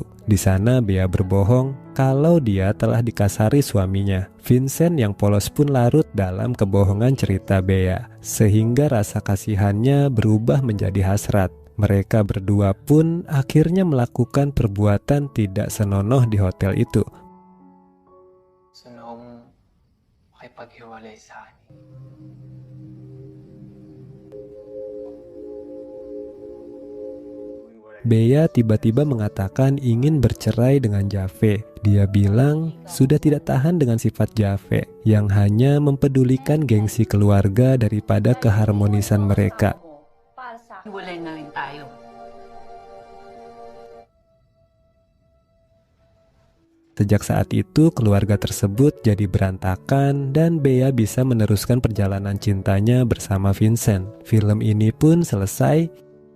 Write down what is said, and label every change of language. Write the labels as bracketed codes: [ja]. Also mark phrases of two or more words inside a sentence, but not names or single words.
[id] Di sana Bea berbohong kalau dia telah dikasari suaminya. Vincent yang polos pun larut dalam kebohongan cerita Bea, sehingga rasa kasihannya berubah menjadi hasrat. Mereka berdua pun akhirnya melakukan perbuatan tidak senonoh di hotel itu. [tl] Gusto na akong makipaghiwalay sa akin. [id] Bea tiba-tiba mengatakan ingin bercerai dengan Jave. Dia bilang sudah tidak tahan dengan sifat Jave yang hanya mempedulikan gengsi keluarga daripada keharmonisan mereka. [tl] Hiwalay na rin tayo. [id] Sejak saat itu keluarga tersebut jadi berantakan dan Bea bisa meneruskan perjalanan cintanya bersama Vincent. Film ini pun selesai